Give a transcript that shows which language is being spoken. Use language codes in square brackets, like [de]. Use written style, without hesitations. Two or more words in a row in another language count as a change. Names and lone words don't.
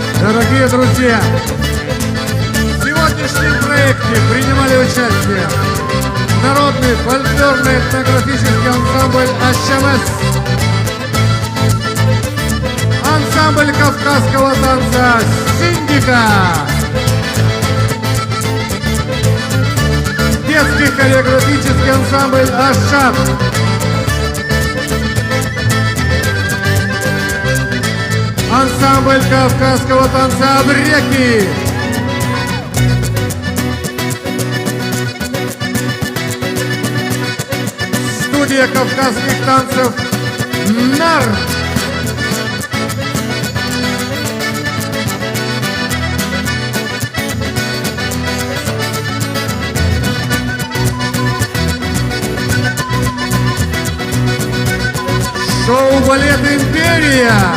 [ru] Дорогие друзья, в сегодняшнем проекте принимали участие народный фольклорный этнографический ансамбль «АЩМС», ансамбль кавказского танца «Синдика», детский хореографический ансамбль «Ашат», ансамбль кавказского танца «Абреки», студия кавказских танцев «Нар», шоу-балет «Империя»,